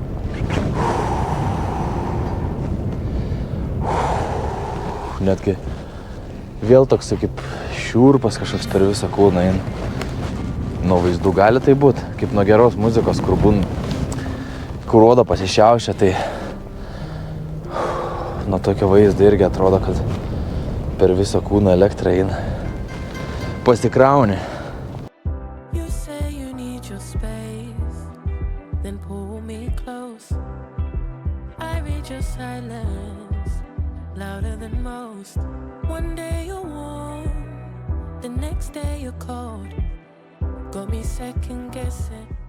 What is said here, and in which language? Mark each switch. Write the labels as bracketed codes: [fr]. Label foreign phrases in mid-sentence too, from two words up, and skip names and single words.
[lt] Netgi vėl toks kaip šiurpas kažkoks per visą kūną eina. Nuo vaizdų gali tai būt, kaip nuo geros muzikos, kur oda pasišiaušia, tai nuo tokio vaizdo irgi atrodo, kad per visą kūną elektrą eina. Pasikrauni. [en] Louder than most. One day you're warm, the next day you're cold. Got me second guessing.